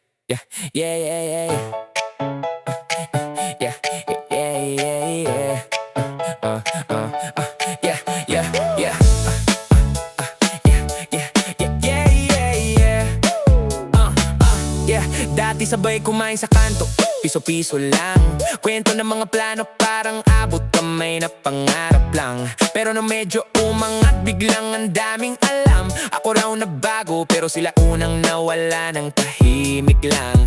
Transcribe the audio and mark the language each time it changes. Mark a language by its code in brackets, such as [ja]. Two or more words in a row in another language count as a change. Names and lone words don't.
[en] Yeah, yeah, yeah, yeah, yeah, yeah, yeah, yeah. Uh, uh, yeah, yeah, yeah. Yeah, yeah, yeah, yeah, yeah. Yeah, [tl] dati sabay kumain sa kanto, piso-piso lang. Kwento ng mga plano parang abot kamay na pangarap lang. Pero nung medyo umangat, biglang ang daming alam. Ako raw na bago, pero sila unang nawala ng tahimik lang.